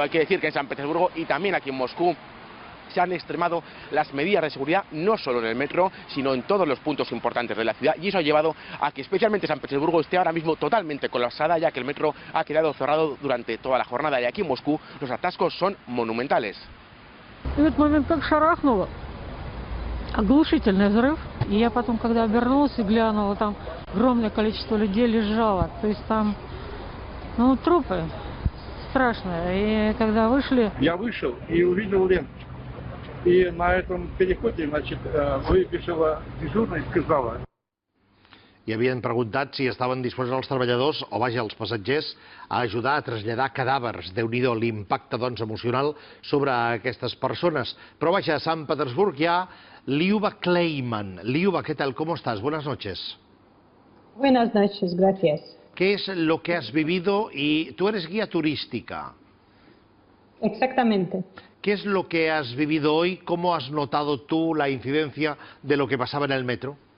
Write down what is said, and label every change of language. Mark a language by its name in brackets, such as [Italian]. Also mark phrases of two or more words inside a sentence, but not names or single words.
[Spanish] Hay que decir que en San Petersburgo y también aquí en Moscú se han extremado las medidas de seguridad no solo en el metro, sino en todos los puntos importantes de la ciudad, y eso ha llevado a que especialmente San Petersburgo esté ahora mismo totalmente colapsada, ya que el metro ha quedado cerrado durante toda la jornada, y aquí en Moscú los atascos son monumentales. [Russian] В этот момент как шарахнуло, оглушительный взрыв, и я потом, когда обернулась и глянула, там огромное количество людей лежало, то есть там, трупы страшные, и когда вышли... Я вышел и увидел ленту. И на этом переходе, выбежала дежурная и сказала... [Catalan] I havien preguntat si estaven disposats els treballadors, o vaja, els passatgers, a ajudar a traslladar cadàvers. Déu-n'hi-do l'impacte, doncs, emocional sobre aquestes persones. Però vaja, a Sant Petersburg hi ha Liuba Kleiman. [Spanish] Liuba, ¿qué tal? ¿Cómo estás? Buenas noches. Buenas noches, gracias. ¿Qué es lo que has vivido? Y tú eres guía turística. Exactamente. ¿Qué es lo que has vivido hoy? ¿Cómo has notado tú la incidencia de lo que pasaba en el metro?